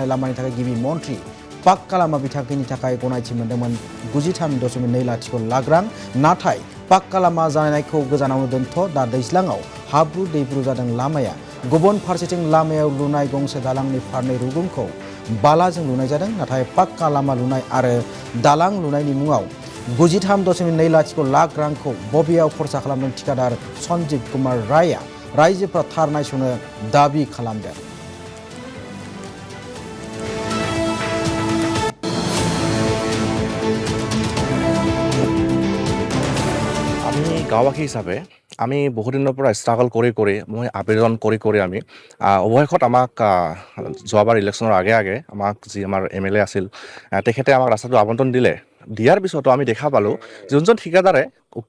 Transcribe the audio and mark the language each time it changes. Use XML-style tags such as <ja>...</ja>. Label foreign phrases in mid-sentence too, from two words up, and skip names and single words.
<brx>लामानि थाखाय गिबि मन्थ्रि पाक्का लामा बिथांखिनि थाखाय गनायथि मोनदोंमोन 93.2 लाख रां नाथाय पाक्का लामा जानायखौ गोजानावनो दोनथ' दा दैज्लाङाव हाब्रु दैब्रु जादों लामाया गुबुन फारसेथिं लामायाव लुनाय गंसे दालांनि फारनै रुगुंखौ बालाजों लुनाय जादों नाथाय पाक्का लामा लुनाय आरो दालां लुनायनि मुङाव 93.2 लाख रांखौ बबेयाव खरसा खालामदों थिकादार सन्जीब कुमार रायआ रायजोफ्रा थार नायसंनो दाबि खालामदों।</brx> <as>গাঁওবাসী হিচাপে আমি বহুদিনৰ পৰা ষ্ট্ৰাগল কৰি মই আবেদন কৰি আমি অৱশেষত আমাক যোৱাবাৰ ইলেকশ্যনৰ আগে আমাক যি আমাৰ MLA আছিল তেখেতে আমাক ৰাস্তাটো আবণ্টন দিয়াৰ পিছতো আমি দেখা পালোঁ যোনজন ঠিকাদাৰে উক্ত</as>